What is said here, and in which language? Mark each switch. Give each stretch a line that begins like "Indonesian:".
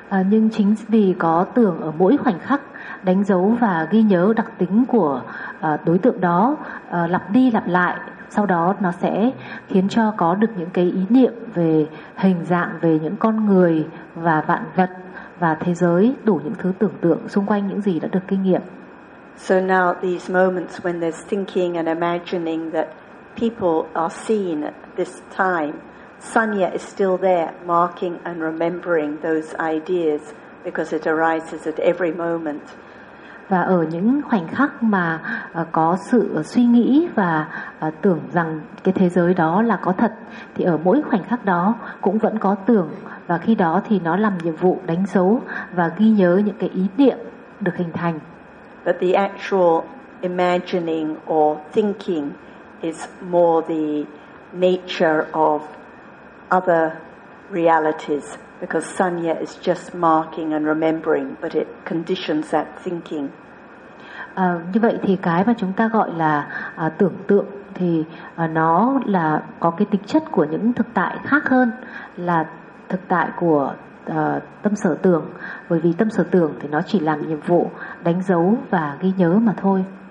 Vietnamese: Nhưng chính vì có tưởng ở mỗi khoảnh khắc đánh dấu và ghi nhớ đặc tính của đối tượng đó lặp đi lặp lại, sau đó nó sẽ khiến cho có được những cái ý niệm về hình dạng, về những con người và vạn vật và thế giới, đủ những thứ tưởng tượng xung quanh những gì đã được kinh nghiệm.
English: So now these moments when there's thinking and imagining that people are seen at this time, sanya is still there, marking and remembering those ideas because it arises at every moment.
Vietnamese: Và ở những khoảnh khắc mà có sự suy nghĩ và tưởng rằng cái thế giới đó là có thật, thì ở mỗi khoảnh khắc đó cũng vẫn có tưởng, và khi đó thì nó làm nhiệm vụ đánh dấu và ghi nhớ những cái ý niệm được hình thành.
English: But the actual imagining or thinking is more the nature of other realities, because sanya is just marking and remembering, but it conditions that thinking.
Vietnamese: Như vậy thì cái mà chúng ta gọi là tưởng tượng thì nó là có cái tính chất của những thực tại khác hơn là thực tại của tâm sở tưởng, bởi vì tâm sở tưởng thì nó chỉ làm nhiệm vụ đánh dấu và ghi nhớ mà thôi.